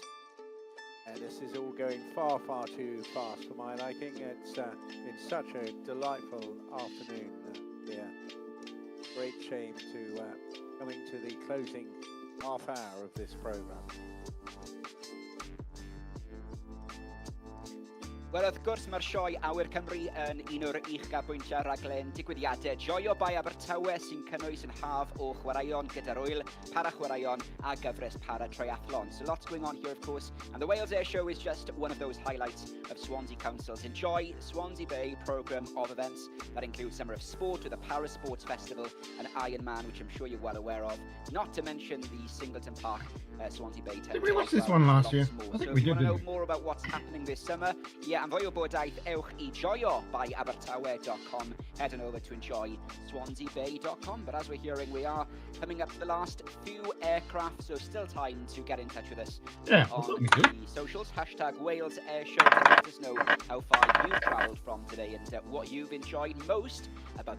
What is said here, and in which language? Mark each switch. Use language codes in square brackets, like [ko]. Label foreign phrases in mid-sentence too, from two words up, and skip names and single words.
[en] And this is all going far, far too fast for my liking. It's been such a delightful afternoon here. Great shame to coming to the closing half hour of this program. [cy] Wel, wrth gwrs, mae'r sioe Awyr Cymru yn un o'r uchafbwyntiau rhaglen digwyddiadau Joio by Abertawe sy'n cynnwys yn haf o chwaraeon gyda'r wyl, para-chwaraeon a gyfres para-triathlon. [en] So lots going on here, of course, and the Wales Air Show is just one of those highlights of Swansea Council's Enjoy Swansea Bay programme of events that includes Summer of Sport with a Para-Sports Festival and Ironman, which I'm sure you're well aware of, not to mention the Singleton Park Swansea Bay 10. Did we watch this one last year? I think we did. If you want to know more about what's happening this summer, yeah, [cy] am fwy o bodaeth, ewch I joio by abertawe.com. [en] Head on over to enjoy swansea-bay.com. But as we're hearing, we are coming up to the last few aircraft, so still time to get in touch with us on the socials. Hashtag Wales Air Show to let us know how far you've travelled from today and what you've enjoyed most about the